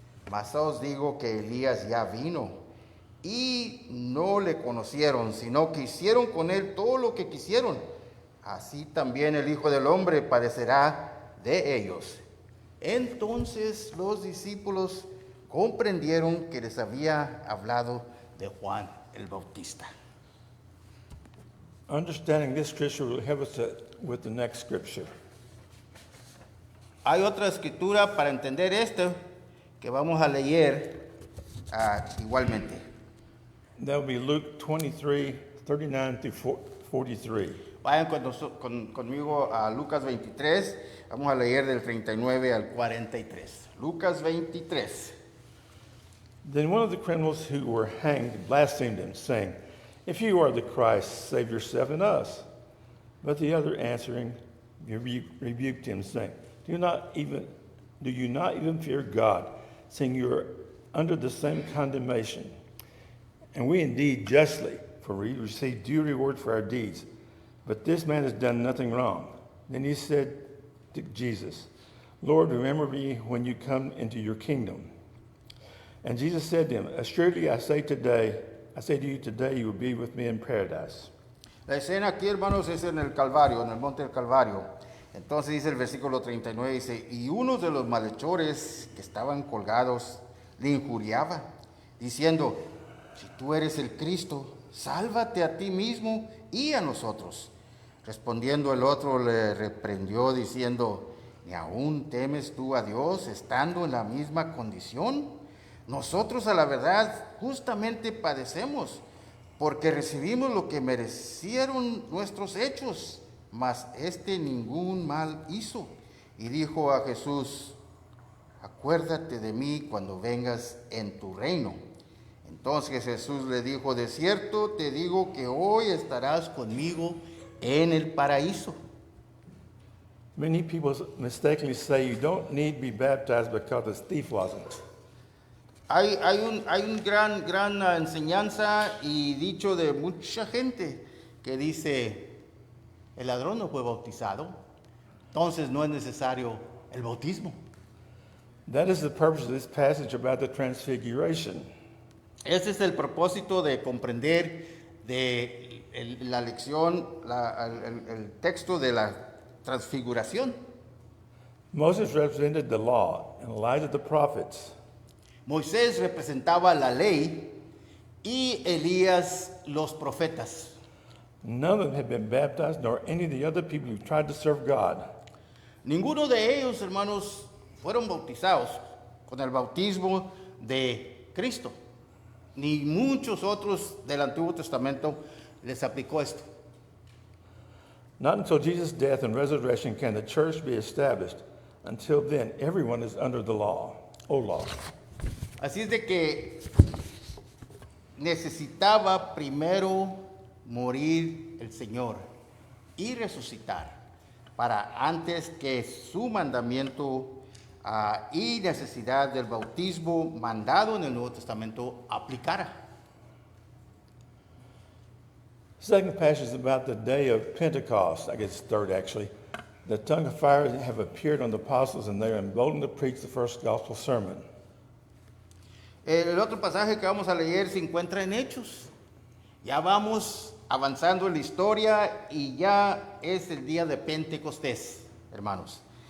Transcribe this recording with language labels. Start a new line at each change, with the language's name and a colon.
Spanish: Mas os digo que Elías ya vino y no le conocieron, sino que hicieron con él todo lo que quisieron. Así también el Hijo del Hombre padecerá de ellos." Entonces los discípulos comprendieron que les había hablado de Juan el Bautista.
English: Understanding this scripture will help us with the next scripture.
Spanish: Hay otra escritura para entender esto que vamos a leer igualmente.
English: That will be Luke 23, 39 through 43.
Spanish: Vayan conmigo a Lucas 23, vamos a leer del 39 al 43. Lucas 23.
English: Then one of the criminals who were hanged blasphemed him, saying, "If you are the Christ, save yourself and us." But the other answering rebuked him, saying, Do you not even fear God, seeing you are under the same condemnation? And we indeed justly, for we receive due reward for our deeds. But this man has done nothing wrong. Then he said to Jesus, "Lord, remember me when you come into your kingdom." And Jesus said to him, "Assuredly I say to you, today you will be with me in paradise."
Spanish: La escena aquí, hermanos, es en el Calvario, en el monte del Calvario. Entonces dice el versículo 39, dice: "Y uno de los malhechores que estaban colgados le injuriaba, diciendo: Si tú eres el Cristo, sálvate a ti mismo y a nosotros." Respondiendo el otro le reprendió diciendo: ¿Ni aún temes tú a Dios estando en la misma condición? Nosotros a la verdad justamente padecemos, porque recibimos lo que merecieron nuestros hechos, mas este ningún mal hizo. Y dijo a Jesús: "Acuérdate de mí cuando vengas en tu reino." Entonces Jesús le dijo: "De cierto te digo que hoy estarás conmigo en el paraíso."
English: Many people mistakenly say you don't need to be baptized because the thief wasn't.
Spanish: Hay un gran enseñanza y dicho de mucha gente que dice: el ladrón no fue bautizado, entonces no es necesario el bautismo.
English: That is the purpose of this passage about the transfiguration.
Spanish: Ese es el propósito de comprender la lección, el texto de la transfiguración.
English: Moses represented the law, and Elijah the prophets.
Spanish: Moisés representaba la ley y Elías los profetas.
English: None of them had been baptized, nor any of the other people who tried to serve God.
Spanish: Ninguno de ellos, hermanos, fueron bautizados con el bautismo de Cristo. Ni muchos otros del Antiguo Testamento les aplicó esto.
English: Not until Jesus' death and resurrection can the church be established. Until then, everyone is under the law, old law.
Spanish: Así es de que necesitaba primero morir el Señor y resucitar para antes que su mandamiento y necesidad del bautismo mandado en el Nuevo Testamento aplicara.
English: Second passage is about the day of Pentecost. I guess it's third actually. The tongue of fire have appeared on the apostles, and they are emboldened to preach the first gospel sermon.
Spanish: El otro pasaje que vamos a leer se encuentra en Hechos. Ya vamos avanzando en la historia y ya es el día de Pentecostés, hermanos.